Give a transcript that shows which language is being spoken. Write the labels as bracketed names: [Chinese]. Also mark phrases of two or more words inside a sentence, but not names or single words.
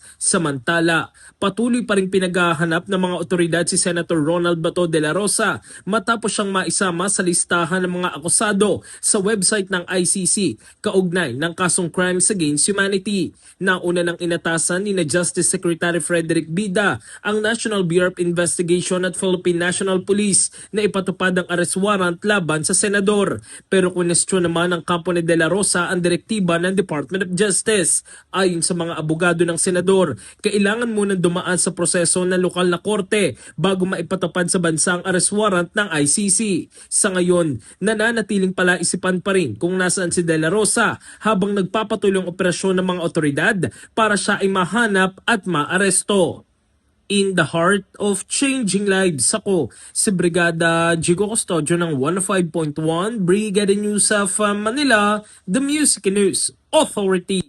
[Filipino] Samantala, patuloy pa rin pinaghahanap ng mga otoridad si Senator Ronald Bato de la Rosa matapos siyang maisama sa listahan ng mga akusado sa website ng ICC kaugnay ng kasong [English] crimes against humanity. [Filipino] Nauna nang inatasan ni na Justice Secretary Frederick Bida ang National Bureau of Investigation at Philippine National Police na ipatupad ang [English] arrest warrant [Filipino] laban sa senador. Pero kunestyon naman ng kampo ni De La Rosa ang direktiba ng Department of Justice. Ayon sa mga abogado ng senador, kailangan munang dumaan sa proseso ng lokal na korte bago maipatupad sa bansa ang [English] arrest warrant [Filipino] ng ICC. Sa ngayon, nananatiling palaisipan pa rin kung nasaan si De La Rosa habang nagpapatuloy ang operasyon ng mga otoridad para siya ay mahanap at maaresto. [English] In the heart of changing lives, [Filipino] ako si Brigada Jigo Custodio ng 105.1 Brigada News of Manila, [English] the Music News Authority.